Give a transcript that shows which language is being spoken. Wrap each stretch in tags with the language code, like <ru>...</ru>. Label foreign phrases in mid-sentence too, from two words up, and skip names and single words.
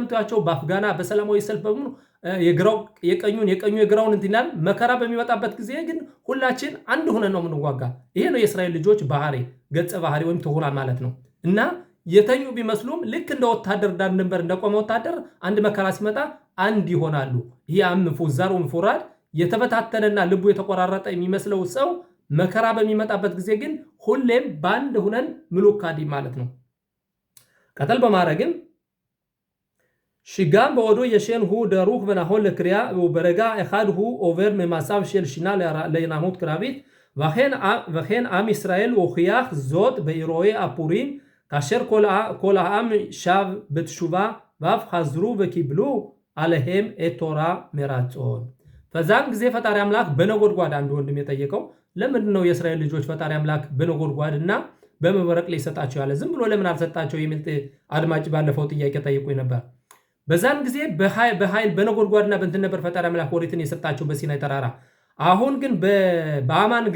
<am>እንደምታዩቸው በአፍጋና በሰላማዊ ሰልፍ በሙሉ የቀኙ የግራውን እንትናል። መከራ በሚመጣበት ጊዜ ግን ሁላችን አንድ ሆነን ነው የምንዋጋ። ይሄ ነው የእስራኤል ልጆች ባህሪ፣ ገጸ ባህሪ ወይም ትሁና ማለት ነው። እና የተኙ ቢመስሉም ልክ እንደ ወታደር ዳር ድንበር እንደቆመ ወታደር አንድ መከራ ሲመጣ አንድ ይሆናሉ። ይህ</am> <he>מפוזר ומפורד</he> <am>የተበታተነና ልቡ የተቆራረጠ የሚመስለው ሰው መከራ በሚመጣበት ጊዜ ግን ሁሌም በአንድ ሁነን ምሉካዲ ማለት ነው። ቀጠል በማድረግም</am> <he>שגם בעודו ישן הוא דרוך ונכון לקריאה וברגע אחד הוא עובר ממצב של שינה לערנות קרבית, וכן עם ישראל הוכיח זאת באירועי הפורים כאשר כל העם שב בתשובה ואף חזרו וקיבלו עליהם את תורה מרצון.</he> <am>ፈዛን ጊዜ ፈጣሪ አምላክ በነጎድጓድ አንድ ወንድም የጠየቀው ለምንድን ነው የእስራኤል ልጆች ፈጣሪ አምላክ በነጎድጓድና በመብረቅ ላይ ሰጣቸው ያለ ዝም ብሎ ለምን አልሰጣቸው የሚል አድማጭ ባለፈው ጥያቄ ጠይቆኝ ነበር። በዛን ጊዜ በኃይል በነጎድጓድና በእንትን ነበር ፈጣሪ አምላክ ወሪትን የሰጣቸው በሲናይ ተራራ። አሁን ግን በአማን ጊዜ</am>